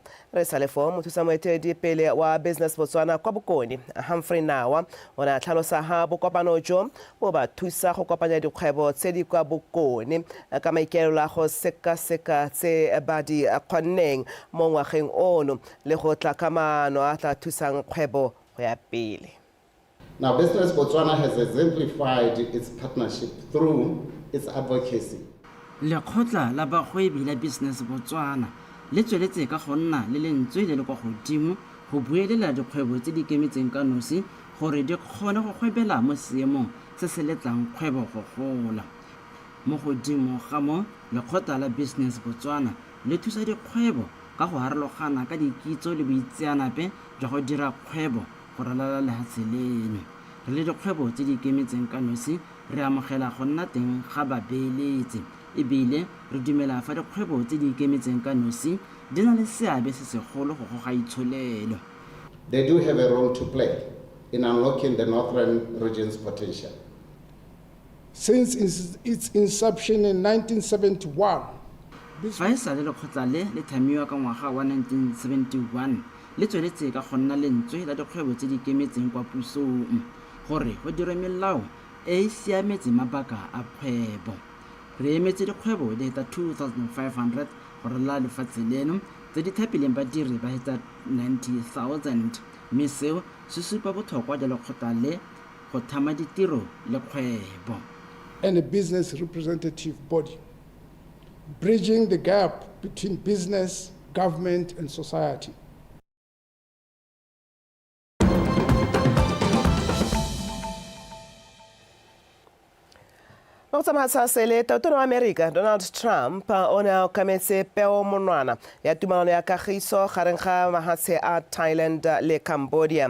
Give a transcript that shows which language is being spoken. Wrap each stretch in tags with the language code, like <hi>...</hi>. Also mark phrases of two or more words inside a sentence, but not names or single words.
<tn>Re sa le fo mothusa moetedi pele wa Business Botswana kwa Bokone Humphrey Nawa o na tlhalosa ha bokopano jo bo ba thusa go kopanya dikgwebo tse di kwa Bokone ka maikaelelo a go sekaseka tse ba di kgonneng mo ngwageng ono le go tla kamano a tla thusang kgwebo go ya pele.</tn> <en>Now, Business Botswana has exemplified its partnership through its advocacy.</en> <tn>Lekgotla la bagwebi la Business Botswana le tsweletse ka go nna le lentswe le le kwa godimo go buelela dikgwebo tse di ikemetseng ka nosi gore di kgone go gwebela mo seemong se se letlang kgwebo go gola. Mo godimo ga mo, lekgotla la Business Botswana le thusa dikgwebo ka go harologana ka dikitso le boitseanape jwa go dira kgwebo go ralala lehatshe leno. Re le dikgwebo tse di ikemetseng ka nosi re amogela go nna teng ga babeeletsi ebile re dumela fa dikgwebo tse di ikemetseng ka nosi di na le seabe se segolo go goga itsholelo.</tn> <en>They do have a role to play in unlocking the northern region's potential. Since its inception in 1971,</en> <tn>fa e sale lekgotla le thamiwa ka ngwaga wa 1971 le tsweletse ka go nna lentswe la dikgwebo tse di ikemetseng kwa pusong gore go dirwe melao e e siametse mabaka a kgwebo. Re emetse dikgwebo di heta 2,500 go ralala lefatshe leno tse di thapileng badiri ba heta 90,000 mme seo se supa botlhokwa jwa lekgotla le go thama ditiro le kgwebo.</tn> <en>And a business representative body, bridging the gap between business, government, and society.</en> <tn>Mo tsamasa sele totona wa America Donald Trump o ne a kametse peo monwana ya tumalano ya kagiso gareng ga mahatshe a Thailand le Cambodia.</tn>